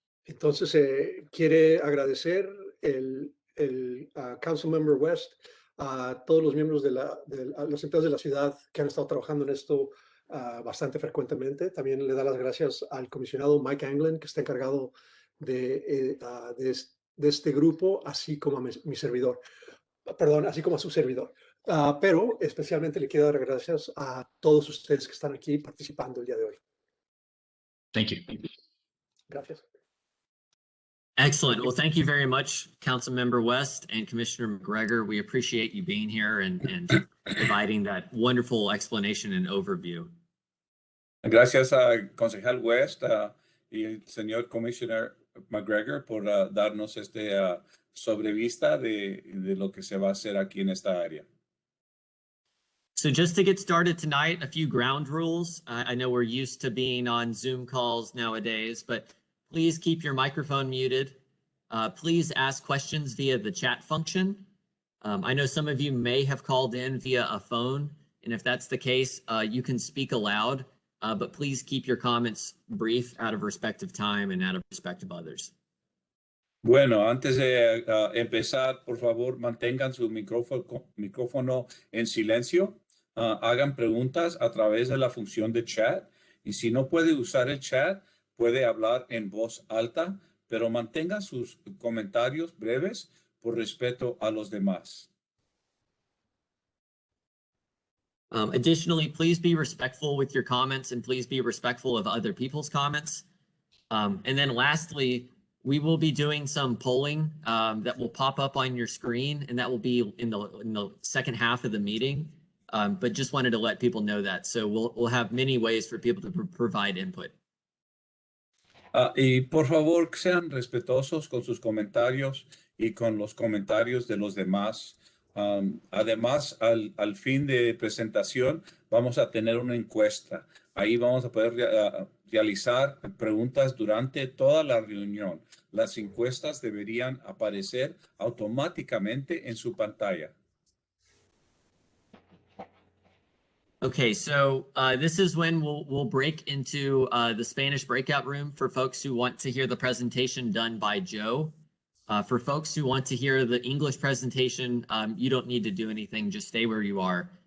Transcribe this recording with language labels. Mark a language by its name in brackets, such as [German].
[Spanish] Entonces, quiere agradecer a Councilmember West, a todos los miembros a los empleados de la ciudad que han estado trabajando en esto bastante frecuentemente. También le da las gracias al comisionado Mike Anglin, que está encargado de este grupo, así como a mi servidor. Perdón, así como a su servidor. Pero especialmente le quiero dar gracias a todos ustedes que están aquí participando el día de hoy. [English] Thank you. [Spanish] Gracias. [English] Excellent. Well, thank you very much, Councilmember West and Commissioner McGregor. We appreciate you being here and providing that wonderful explanation and overview. [Spanish] Gracias a Concejal West y el señor Commissioner McGregor por darnos sobrevista de lo que se va a hacer aquí en esta área. [English] So just to get started tonight, a few ground rules. I know we're used to being on Zoom calls nowadays, but please keep your microphone muted. Please ask questions via the chat function. I know some of you may have called in via a phone, and if that's the case, you can speak aloud, but please keep your comments brief out of respect of time and out of respect of others. [Spanish] Bueno, antes de empezar, por favor, mantengan su micrófono en silencio. Hagan preguntas a través de la función de chat. Y si no puede usar el chat, puede hablar en voz alta, pero mantenga sus comentarios breves por respeto a los demás. [English] Additionally, please be respectful with your comments and please be respectful of other people's comments. And then lastly, we will be doing some polling that will pop up on your screen, and that will be in the second half of the meeting. But just wanted to let people know that. So we'll have many ways for people to provide input. [Spanish] Y por favor, sean respetuosos con sus comentarios y con los comentarios de los demás. Además, al fin de presentación, vamos a tener una encuesta. Ahí vamos a poder realizar preguntas durante toda la reunión. Las encuestas deberían aparecer automáticamente en su pantalla. [English] Okay, so this is when we'll break into the Spanish breakout room for folks who want to hear the presentation done by Joe. For folks who want to hear the English presentation, you don't need to do anything, just stay where you are.